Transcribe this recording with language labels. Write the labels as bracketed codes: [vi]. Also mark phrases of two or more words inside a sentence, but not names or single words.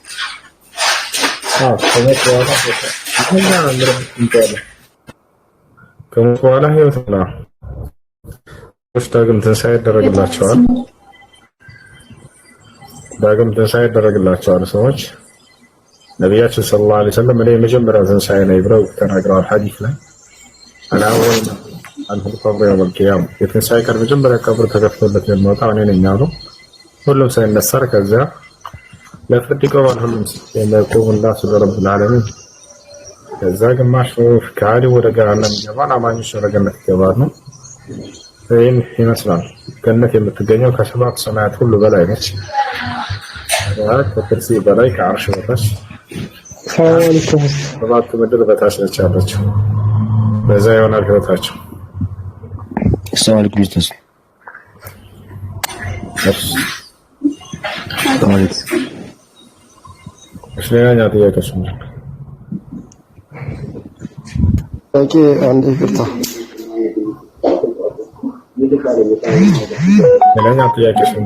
[am] ከሞት በኋላ ህይወት ነው። ዳግም ትንሣኤ ይደረግላቸዋል። ዳግም ትንሣኤ ይደረግላቸዋል ሰዎች። ነቢያችን [ar] صلى الله عليه وسلم [am] እኔ የመጀመሪያው ትንሣኤ ነኝ ብለው ተናግረዋል ሐዲስ ላይ። [ar] الأول القبر يوم القيامة [am] የትንሣኤ ቀን መጀመሪያ ቀብር ተከፍቶለት የሚወጣው እኔ ነኝ አሉ። ሁሉም ሰው ይነሳል። ከዚያ ለፍርድ ይቆማል። ሁሉም የሚያቆሙ [ar] الناس لرب العالمين። [am] ከዛ ግማሽ ከሃዲ ወደ ገሃነም ይገባል፣ አማኞች ወደ ገነት ይገባሉ። ይህን ይመስላል። ገነት የምትገኘው ከሰባት ሰማያት ሁሉ በላይ ነች። ከኩርሲ በላይ ከአርሽ በታች ሰባት ምድር በታች ነች ያለችው። በዛ ይሆናል ህይወታቸው። [ar] السلام عليكم استاذ. [am] እሺ ሌላኛው ጥያቄ ነው። ኦኬ አንዴ ይቅርታ። ሌላኛው ጥያቄ ነው።